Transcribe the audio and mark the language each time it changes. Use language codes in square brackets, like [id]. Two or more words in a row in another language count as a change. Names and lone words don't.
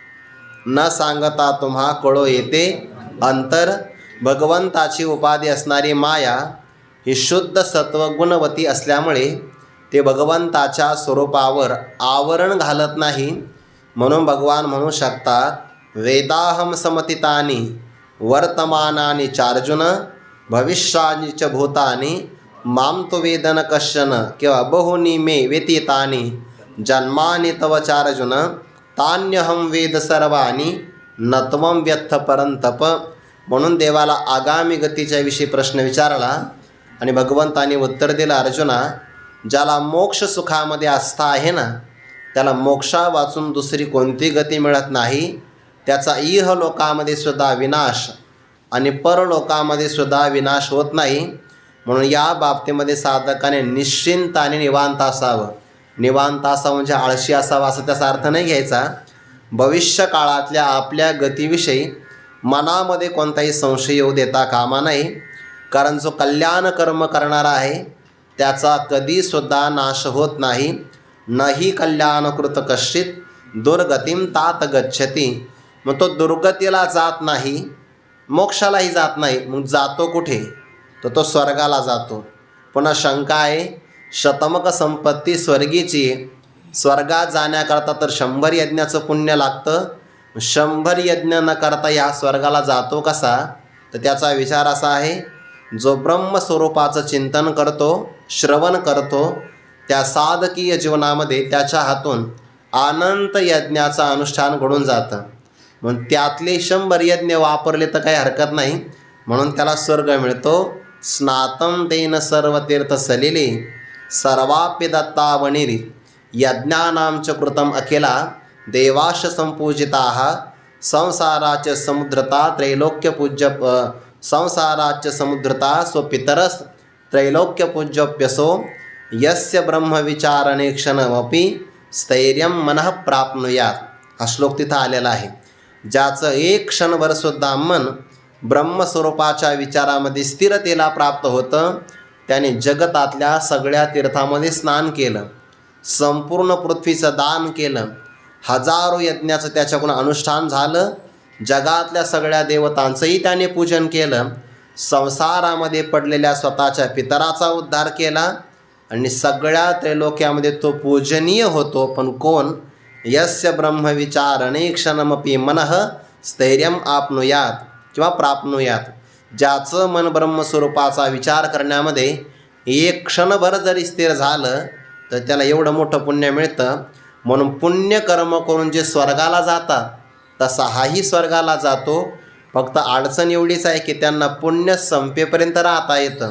[mr] न सांगता तुम्हा कळो येते अंतर. भगवंताची उपाधी असणारी माया ही शुद्ध सत्वगुणवती असल्यामुळे ते भगवंताच्या स्वरूपावर आवरण घालत नाही. म्हणून भगवान म्हणू शकतात [sa] वेदाहम समतितानी वर्तमानानि चार्जुन भविष्यानि च भूतानि माम तो वेदन कश्चन किंवा बहुनी मे व्यतीतानि जन्मानि तव चार्जुन तान्यहम वेद सर्वानी नत्वम व्यथ परंतप. [mr] म्हणून देवाला आगामी गतीच्या विषयी प्रश्न विचारला आणि भगवंताने उत्तर दिलं, अर्जुना, ज्याला मोक्ष सुखामध्ये आस्था आहे ना, त्याला मोक्षा वाचून दुसरी कोणती गती मिळत नाही. त्याचा इह लोकामध्ये सुद्धा विनाश आणि परलोकामध्ये सुद्धा विनाश होत नाही. म्हणून या बाबतीमध्ये साधकाने निश्चिंताने निवांत असावं. निवांत असावं म्हणजे आळशी असावं असं त्याचा अर्थ नाही घ्यायचा. भविष्य काळातल्या आपल्या गतीविषयी मनामध्ये कोणताही संशय येऊ देता कामा नाही. कारण जो कल्याण कर्म करणारा आहे त्याचा कधीसुद्धा नाश होत नाही. [sa] नही कल्याणकृत कश्चित दुर्गतीम तात गच्छती. [mr] मग तो दुर्गतीला जात नाही, मोक्षालाही जात नाही. मग जातो कुठे? तर तो स्वर्गाला जातो. पुन्हा शंका आहे, शतमक संपत्ती स्वर्गीची. स्वर्गात जाण्याकरता तर 100 यज्ञाचं पुण्य लागतं. 100 यज्ञ न करता या स्वर्गाला जातो कसा? तर त्याचा विचार असा आहे, जो ब्रह्मस्वरूपाचं चिंतन करतो, श्रवण करतो, त्या साधकीय जीवनामध्ये त्याच्या हातून अनंत यज्ञाचं अनुष्ठान घडून जातं. म्हणून त्यातले 100 यज्ञ वापरले तर काही हरकत नाही, म्हणून त्याला स्वर्ग मिळतो. [sa] स्नातम तेन सर्व तीर्थ सलिले सर्वाप्य दत्ता वनिरी यज्ञानांच कृतम अखिला देवाश संपूजिता संसाराच समुद्रता त्रैलोक्य संसाराच्य समुद्रता स्वपितरस त्रैलोक्यपूज्योप्यसो यस्य ब्रह्मविचारणे क्षणमपि स्थैर्यं मनः प्राप्नुयात. [mr] हा श्लोक तिथं आलेला आहे. ज्याचं एक क्षणभरसुद्धा मन ब्रह्मस्वरूपाच्या विचारामध्ये स्थिरतेला प्राप्त होतं, त्याने जगतातल्या सगळ्या तीर्थामध्ये स्नान केलं, संपूर्ण पृथ्वीचं दान केलं, हजारो यज्ञाचं त्याच्याकडून अनुष्ठान झालं, जगातल्या सगळ्या देवतांचंही त्याने पूजन केलं, संसारामध्ये पडलेल्या स्वतःच्या पितराचा उद्धार केला आणि सगळ्या त्रैलोक्यामध्ये तो पूजनीय होतो. पण कोण? [sa] यस्य ब्रह्मविचारणे क्षणमपि मनः स्थैर्यम आपनुयात किंवा प्राप्नुयात. [mr] ज्याचं मन ब्रह्मस्वरूपाचा विचार करण्यामध्ये एक क्षणभर जरी स्थिर झालं तर त्याला एवढं मोठं पुण्य मिळतं. म्हणून पुण्यकर्म करून जे स्वर्गाला जातात तसा हाही स्वर्गाला जातो. फक्त अडचण एवढीच आहे की त्यांना पुण्य संपेपर्यंत राहता येतं.